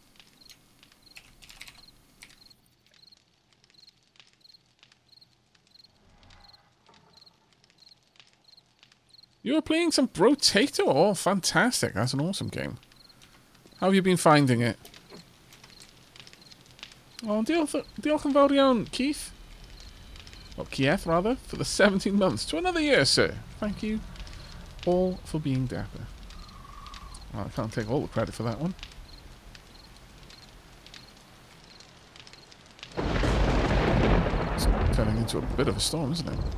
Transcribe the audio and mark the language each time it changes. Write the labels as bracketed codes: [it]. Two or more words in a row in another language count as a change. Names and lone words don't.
[en] You were playing some Brotato? Oh, fantastic. That's an awesome game. How have you been finding it? [cy] Oh, diolch yn fawr iawn, Keith. [en] Or Kieth, rather, for the 17 months. To another year, sir. Thank you all for being dapper. Well, I can't take all the credit for that one. It's turning into a bit of a storm, isn't it?